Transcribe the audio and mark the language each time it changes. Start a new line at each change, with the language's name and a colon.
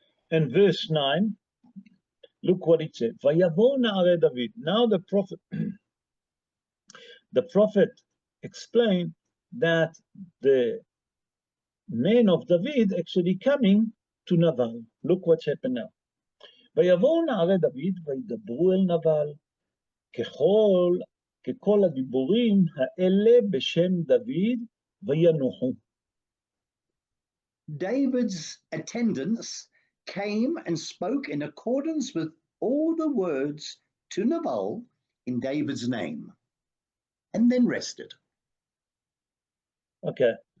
English: And verse 9, look what it said.
Hebrew: Vayavo na'arei David.
English: Now the prophet explained that the men of David actually coming to Naval. Look what's happened now.
Hebrew: ויבואו נערי דוד וידברו אל נבל ככל הדיבורים האלה בשם דוד וינוחו.
English: David's attendants came and spoke in accordance with all the words to Nabal in David's name, and then rested. Okay.